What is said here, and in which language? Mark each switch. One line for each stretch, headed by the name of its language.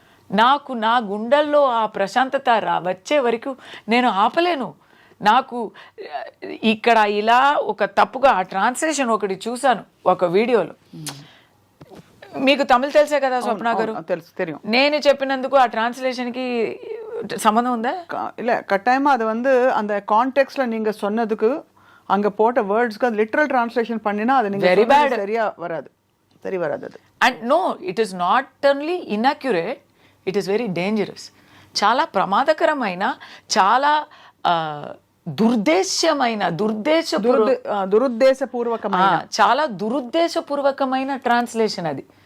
Telugu: నాకు నా గుండెల్లో ఆ ప్రశాంతత వచ్చే వరకు నేను ఆపలేను. నాకు ఇక్కడ ఇలా ఒక తప్పుగా ఆ ట్రాన్స్లేషన్ ఒకటి చూశాను ఒక వీడియోలో. మీకు తమిళ్ తెలుసే కదా స్వప్న గారు?
Tamil: தெரியும்.
Telugu: నేను చెప్పినందుకు ఆ ట్రాన్స్లేషన్కి సంబంధం ఉందా?
Tamil: இல்லை, கட்டாயமாக அது அந்த கான்டெக்ட்ல நீங்கள் சொன்னதுக்கு அங்கே போட்ட வேர்ட்ஸ்க்கு அது லிட்ரல் டிரான்ஸ்லேஷன் பண்ணினா அது நீங்கள்
English: very bad,
Tamil: சரியா வராது, சரி வராது அது.
English: And no, it is not only inaccurate, it is very dangerous.
Telugu: చాలా ప్రమాదకరమైన, చాలా దురుద్దేశపూర్వకమైన చాలా దురుద్దేశపూర్వకమైన ట్రాన్స్లేషన్ అది.